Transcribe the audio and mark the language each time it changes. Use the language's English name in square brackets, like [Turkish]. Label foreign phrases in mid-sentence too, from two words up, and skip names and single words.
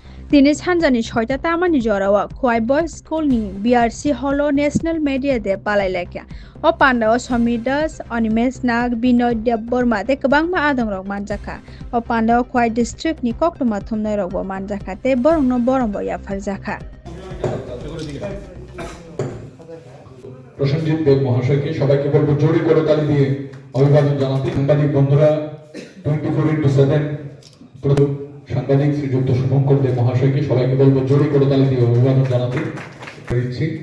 [Kok Borok] Dini Sanjani Shoita Tamani Jorawa, Kwai Boys School ni BRC Holo [English] National Media [Kok Borok] de Palaileka. O Panda o Somidas, Onimes Nag, Binoy de Borma, de Kabangma Adam Rog Manjaka. O Panda o Kwai District ni Koktuma Tumne Rogo Manjaka, te Borong no Borombo ya Farzaka. [Bangla] প্রসেনজিৎ দেব মহাশয়কে সবাইকে বলবো জোরে করে তালি দিয়ে অভিবাদন জানাতে। সাংবাদিক বন্ধুরা 24x7 সাংবাদিক শ্রীযুক্ত শুভঙ্কর দেব মহাশয়কে সবাইকে বলবো জোরে করে তালি দিয়ে অভিবাদন জানাতে পেরেছি।